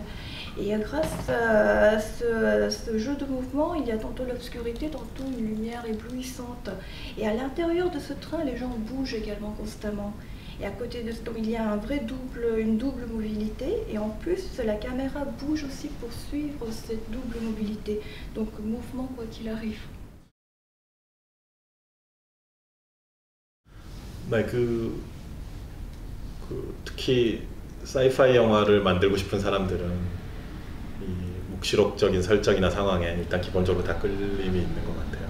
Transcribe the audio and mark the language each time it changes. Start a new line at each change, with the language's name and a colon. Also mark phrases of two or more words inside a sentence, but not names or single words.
French: Et grâce à ce jeu de mouvement, il y a tantôt l'obscurité, tantôt une lumière éblouissante. Et à l'intérieur de ce train, les gens bougent également constamment. Et à côté de ça, il y a une double mobilité, et en plus la caméra bouge aussi pour suivre cette double mobilité. Donc mouvement quoi qu'il arrive.
Korean: 네, 특히 사이파이 영화를 만들고 싶은 사람들은 이 묵시록적인 설정이나 상황에 일단 기본적으로 다 끌림이 있는 것 같아요.